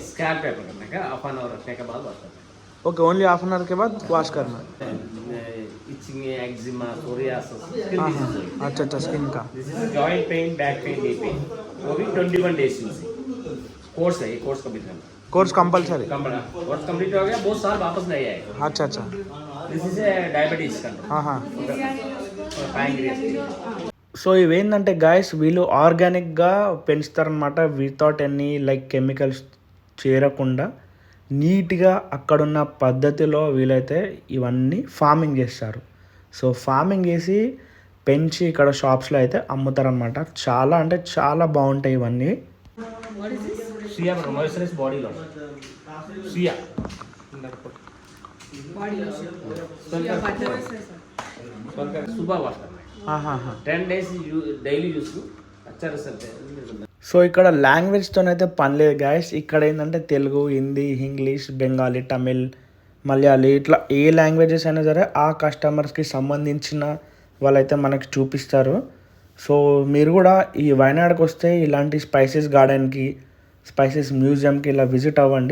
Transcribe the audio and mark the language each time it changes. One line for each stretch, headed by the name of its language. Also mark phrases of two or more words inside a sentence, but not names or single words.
English: OK, only half an hour
Hindi: के बाद वॉश करना.
English: itching, eczema, psoriasis, skin disease.
Hindi: अच्छा अच्छा स्किन का
English: This is joint pain, back pain, knee pain.
Hindi: वो भी
English: 21 days use course
Hindi: है, ये कोर्स कंप्लीट करना।
English: course compulsory course complete
Hindi: हो गया, बहुत साल वापस नहीं आएगा। अच्छा अच्छा
English: This is diabetes control, pancreas.
Telugu: సో ఇవేంటంటే గాయస్ వీళ్ళు ఆర్గానిక్గా పెంచుతారనమాట
English: without any like chemicals
Telugu: చేరకుండా నీట్గా అక్కడున్న పద్ధతిలో వీలైతే ఇవన్నీ ఫార్మింగ్ చేస్తారు. సో ఫార్మింగ్ చేసి పెంచి ఇక్కడ షాప్స్లో అయితే అమ్ముతారనమాట. చాలా అంటే చాలా బాగుంటాయి ఇవన్నీ.
English: Shea moisturise body lotion, Shea body lotion
Hindi: सुबह वॉश करना
English: 10 days daily use
Hindi: अच्छा रिजल्ट है।
Telugu: సో ఇక్కడ లాంగ్వేజ్తోనైతే పని లేదు గాయస్. ఇక్కడ ఏంటంటే తెలుగు, హిందీ, ఇంగ్లీష్, బెంగాలీ, తమిళ్, మలయాళీ ఇట్లా ఏ లాంగ్వేజెస్ అయినా సరే ఆ కస్టమర్స్కి సంబంధించిన వాళ్ళైతే మనకి చూపిస్తారు. సో మీరు కూడా ఈ వయనాడుకి వస్తే ఇలాంటి స్పైసెస్ గార్డెన్కి, స్పైసెస్ మ్యూజియంకి ఇలా విజిట్ అవ్వండి.